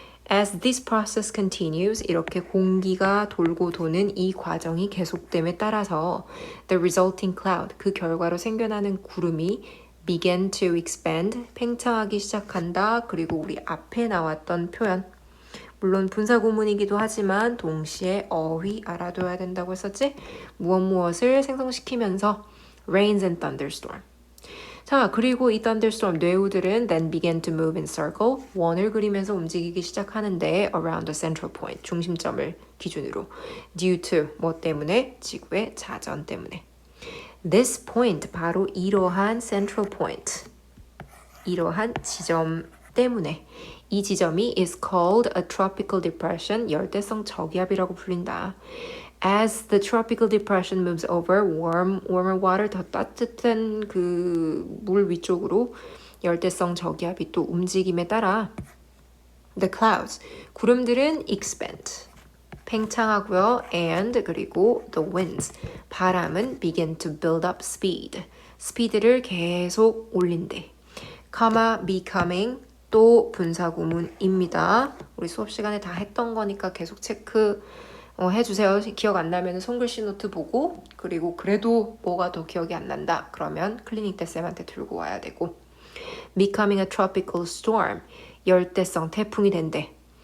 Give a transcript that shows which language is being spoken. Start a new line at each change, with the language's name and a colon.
English: As this process continues
Korean: 이렇게 공기가 돌고 도는 이 과정이 계속됨에 따라서
English: the resulting cloud
Korean: 그 결과로 생겨나는 구름이
English: began to expand
Korean: 팽창하기 시작한다. 그리고 우리 앞에 나왔던 표현 물론 분사구문이기도 하지만 동시에 어휘 알아둬야 된다고 했었지? 무엇을 생성시키면서
English: rains and thunderstorm.
Korean: 자, 그리고 이
English: thunderstorm
Korean: 뇌우들은
English: then began to move in circle.
Korean: 원을 그리면서 움직이기 시작하는데
English: around the central point.
Korean: 중심점을 기준으로. due to 뭐 때문에? 지구의 자전 때문에.
English: This point
Korean: 바로 이러한
English: central point.
Korean: 이러한 지점 때문에 이 지점이
English: is called a tropical depression,
Korean: 열대성 저기압이라고 불린다.
English: As the tropical depression moves over warmer water,
Korean: 더 따뜻한 그 물 위쪽으로 열대성 저기압이 또 움직임에 따라
English: the clouds,
Korean: 구름들은
English: expand,
Korean: 팽창하고요.
English: and
Korean: 그리고
English: the winds.
Korean: 바람은
English: begin to build up speed.
Korean: 스피드를 계속 올린대. comma becoming 또 분사구문입니다. 우리 수업 시간에 다 했던 거니까 계속 체크 해주세요. 기억 안 나면 손글씨 노트 보고 그리고 그래도 뭐가 더 기억이 안 난다. 그러면 클리닉 때 쌤한테 들고 와야 되고
English: becoming a tropical storm
Korean: 열대성 태풍이 된대.